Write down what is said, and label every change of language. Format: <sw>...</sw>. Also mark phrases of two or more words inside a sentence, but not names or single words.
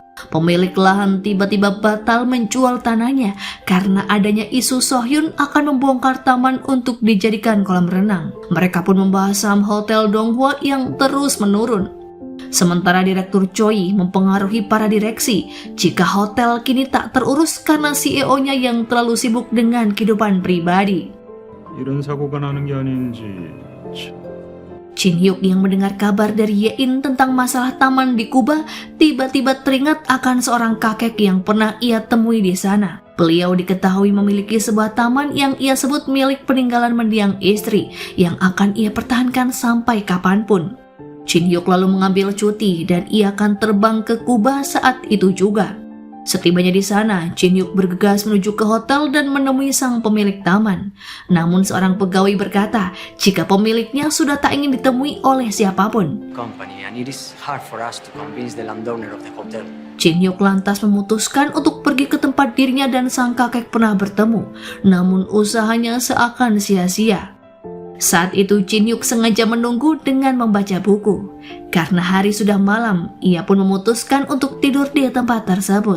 <id>Pemilik lahan tiba-tiba batal menjual tanahnya karena adanya isu Sohyun akan membongkar taman untuk dijadikan kolam renang. Mereka pun membahas saham hotel Donghua yang terus menurun. Sementara Direktur Choi mempengaruhi para direksi jika hotel kini tak terurus karena CEO-nya yang terlalu sibuk dengan kehidupan pribadi.</id> <ko>이런 사고가 나는 게 아닌지 참.</ko> <id>Jin Hyuk yang mendengar kabar dari Yein tentang masalah taman di Kuba tiba-tiba teringat akan seorang kakek yang pernah ia temui di sana. Beliau diketahui memiliki sebuah taman yang ia sebut milik peninggalan mendiang istri yang akan ia pertahankan sampai kapanpun. Jin Hyuk lalu mengambil cuti dan ia akan terbang ke Kuba saat itu juga. Setibanya di sana, Jin Hyuk bergegas menuju ke hotel dan menemui sang pemilik taman. Namun seorang pegawai berkata jika pemiliknya sudah tak ingin ditemui oleh siapapun.</id> <en>Company, and it is hard for us to convince the landowner of the hotel.</en> <id>Jin Hyuk lantas memutuskan untuk pergi ke tempat dirinya dan sang kakek pernah bertemu. Namun usahanya seakan sia-sia. Saat itu Jin Hyuk sengaja menunggu dengan membaca buku. Karena hari sudah malam, ia pun memutuskan untuk tidur di tempat tersebut.</id>